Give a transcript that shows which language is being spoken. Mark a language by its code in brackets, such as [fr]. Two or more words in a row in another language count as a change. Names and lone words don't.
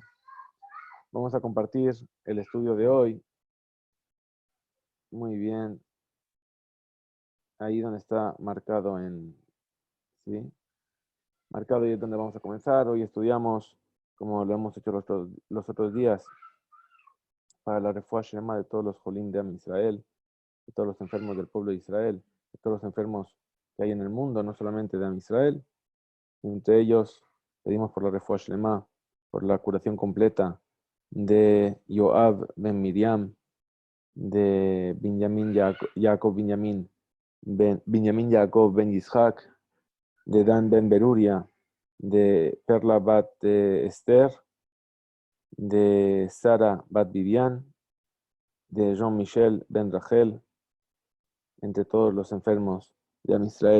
[es] Vamos a compartir el estudio de hoy. Muy bien. Ahí donde está marcado ¿sí? Marcado y es donde vamos a comenzar. Hoy estudiamos, como lo hemos hecho los otros días, para la [he] רפואה שלמה [es] de todos los jolim de Am Israel, de todos los enfermos del pueblo de Israel, de todos los enfermos que hay en el mundo, no solamente de Am Israel. Entre ellos pedimos por la [he] רפואה שלמה, [es] por la curación completa de Yoav ben Miriam, de Benjamin Jacob Benjamin Jacob ben Yitzhak, de Dan ben Beruria, de Perla bat Esther, de Sara bat Vivian, de Jean-Michel ben Rachel, entre todos los enfermos de Am Israel.